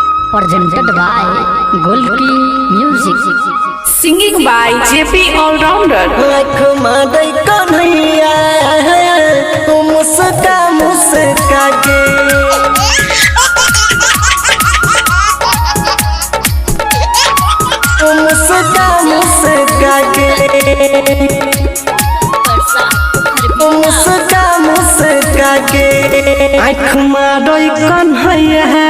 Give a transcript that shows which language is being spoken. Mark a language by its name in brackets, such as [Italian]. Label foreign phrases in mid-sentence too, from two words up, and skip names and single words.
[English] presented by Golki Music. Singing by JP All-Rounder. [Bhojpuri] मादै कन्हैया मुस्का मुस्का के मुस्का मुस्का के मुस्का मुस्का के आँख मारै कन्हैया